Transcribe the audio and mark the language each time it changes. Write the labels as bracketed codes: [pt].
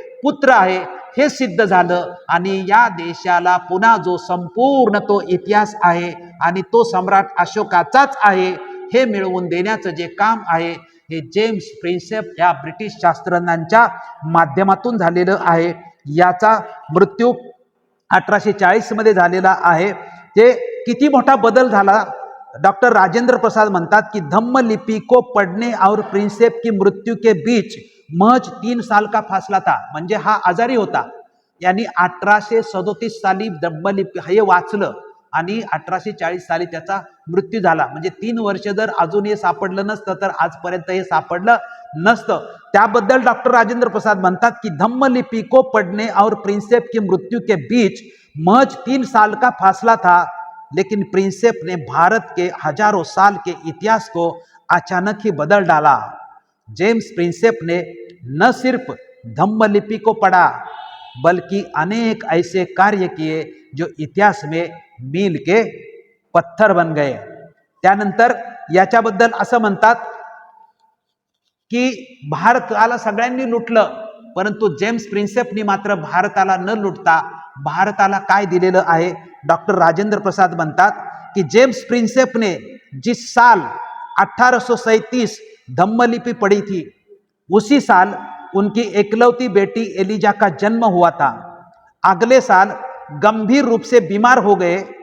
[mr] पुत्र आहे हे सिद्ध झालं। आणि या देशाला पुन्हा जो संपूर्ण तो इतिहास आहे आणि तो सम्राट अशोकाचाच आहे हे मिळवून देण्याचं जे काम आहे हे जेम्स प्रिन्सेप या ब्रिटिश शास्त्रज्ञांच्या माध्यमातून झालेलं आहे। याचा मृत्यू 1840 मध्ये झालेला आहे। ते किती मोठा बदल झाला? डॉक्टर राजेंद्र प्रसाद म्हणतात की [hi] धम्म लिपि को पढ़ने और प्रिंसेप की मृत्यु के बीच महज 3 साल का फासला था। [mr] म्हणजे हा आजारी होता, यांनी 1837 साली धम्म लिपि हे वाचलं आणि 1840 साली त्याचा मृत्यू झाला। म्हणजे 3 वर्ष जर अजून हे सापडलं नसतं तर आजपर्यंत हे सापडलं नसतं। त्याबद्दल डॉक्टर राजेंद्र प्रसाद म्हणतात की [hi] धम्म लिपि को पढ़ने और प्रिंसेप की मृत्यु के बीच महज 3 साल का फासला था, लेकिन प्रिंसेप ने भारत के हजारों साल के इतिहास को अचानक ही बदल डाला। जेम्स प्रिंसेप ने न सिर्फ धम्म लिपि को पढ़ा बल्कि अनेक ऐसे कार्य किए जो इतिहास में मील के पत्थर बन गए। [mr] त्यानंतर याच्याबद्दल असं म्हणतात की भारताला सगळ्यांनी लुटलं, परंतु जेम्स प्रिन्सेपनी मात्र भारताला न लुटता भारताला काय दिलेलं आहे? डॉक्टर राजेंद्र प्रसाद म्हणतात [hi] कि जेम्स प्रिंसेप ने जिस साल 1837 धम्म लिपि पढ़ी थी उसी साल उनकी एकलौती बेटी एलिजा का जन्म हुआ था। अगले साल गंभीर रूप से बीमार हो गए।